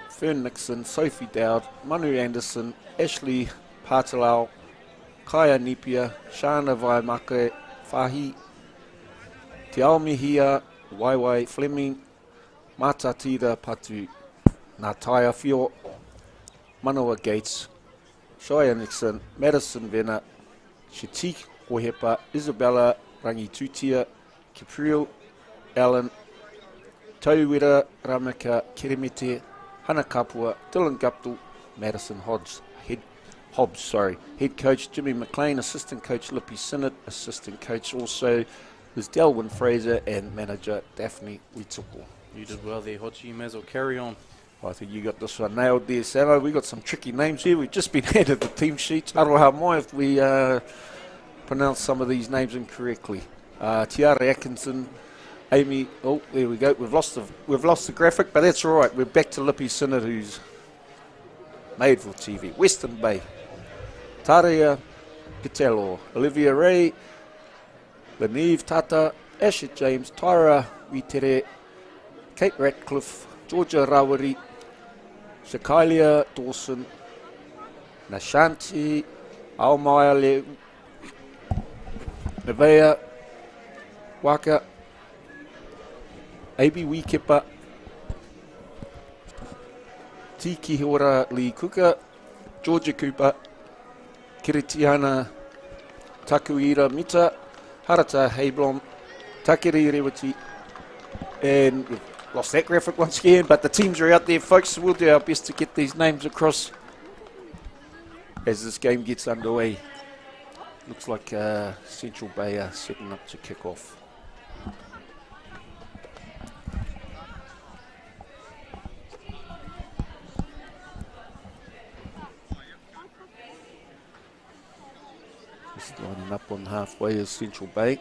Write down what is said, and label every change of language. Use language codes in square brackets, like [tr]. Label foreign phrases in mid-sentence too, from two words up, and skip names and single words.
[en] Fern Nixon, Sophie Dowd, Manu Anderson, Ashley Patalau, Kaya Nipia, Shana Vaimake Fahi, Te Ao Mihia, Waiwai Fleming, Matatira Patu, Nataia Fio, Manoa Gates, Shia Nixon, Madison Vena, Shatik Ohepa, Isabella Rangitutia, Capriel, Allen, Tauwira, Ramaka, Kiremete, Hana Kapua, Dylan Guptill, Madison Hobbs. Head coach Jimmy McLean, assistant coach Lippy Sinnott, assistant coach also is Delwyn Fraser, and manager Daphne Wituko. You did well there, Hodgie. You may as well carry on. I think you got this one nailed there, Samo. We got some tricky names here. We've just been handed the team sheets. Toi Ohomai if we pronounce some of these names incorrectly. Tiara Atkinson, Amy. Oh, there we go. We've lost the graphic, but that's all right. We're back to Lippy Sinnott, who's made for TV. Western Bay, Taria Gitello, Olivia Ray, Leneve Tata, Asher James, Tyra Witere, Kate Ratcliffe, Georgia Rawari, Shakailia Dawson, Nashanti, Aomaya Nevea, Waka, Abi Wikipa, Tiki Hora Lee Kuka, Georgia Cooper, Kiritiana Takuira Mita, Harata Heiblom, Takiri Rewati, and we've lost that graphic once again, but the teams are out there, folks, so we'll do our best to get these names across as this game gets underway. Looks like Central Bay are setting up to kick off. Just lining up on halfway is Central Bay.